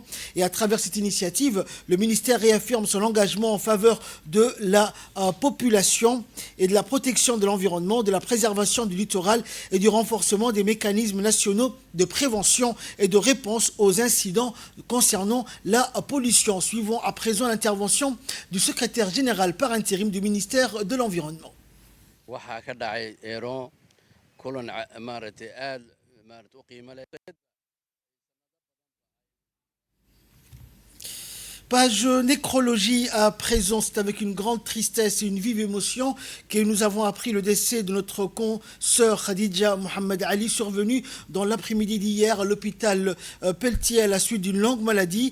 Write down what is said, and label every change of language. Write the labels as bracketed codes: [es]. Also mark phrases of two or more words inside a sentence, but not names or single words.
[fr] Et à travers cette initiative, le ministère réaffirme son engagement en faveur de la population et de la protection de l'environnement, de la préservation du littoral et du renforcement des mécanismes nationaux de prévention et de réponse aux incidents concernant la pollution. Suivons à présent l'intervention du secrétaire général par intérim du ministère de l'Environnement. [so] waxaa ka dhacay eero kulan maaragtay aad u qiimo leh. [fr] Page nécrologie à présent, c'est avec une grande tristesse et une vive émotion que nous avons appris le décès de notre consoeur Khadija Mohamed Ali, survenu dans l'après-midi d'hier à l'hôpital Pelletier à la suite d'une longue maladie.